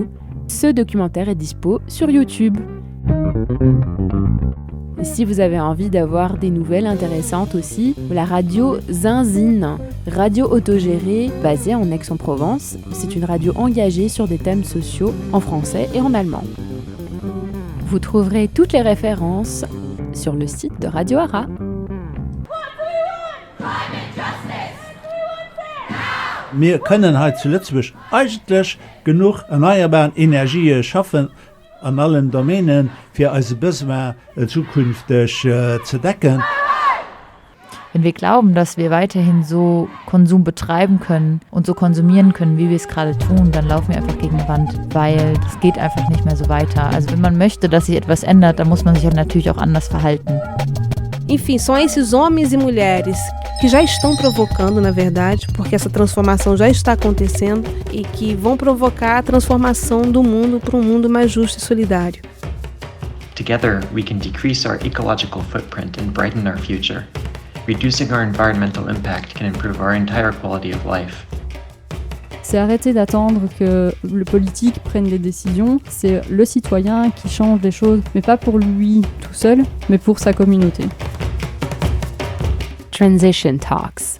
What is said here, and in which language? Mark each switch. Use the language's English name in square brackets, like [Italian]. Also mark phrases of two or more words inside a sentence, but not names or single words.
[French] Ce documentaire est dispo sur YouTube. Et si vous avez envie d'avoir des nouvelles intéressantes aussi, la radio Zinzine, radio autogérée basée en Aix-en-Provence. C'est une radio engagée sur des thèmes sociaux en français et en allemand. Vous trouverez toutes les références sur le site de Radio Ara. [German] Wir können halt zu Lützburg eigentlich genug erneuerbare Energie schaffen an allen Domänen für als Besoin zukünftig zu decken. Wenn wir glauben, dass wir weiterhin so Konsum betreiben können und so konsumieren können, wie wir es gerade tun, dann laufen wir einfach gegen die Wand, weil es geht einfach nicht mehr so weiter. Also wenn man möchte, dass sich etwas ändert, dann muss man sich natürlich auch anders verhalten. [Portuguese] Enfim, são esses homens e mulheres que já estão provocando, na verdade, porque essa transformação já está acontecendo e que vão provocar a transformação do mundo para um mundo mais justo e solidário. [English] Together, we can decrease our ecological footprint and brighten our future. Reducing our environmental impact can improve our entire quality of life. [French] C'est arrêter d'attendre que le politique prenne des décisions, c'est le citoyen qui change les choses, mais pas pour lui tout seul, mais pour sa communauté. Transition Talks.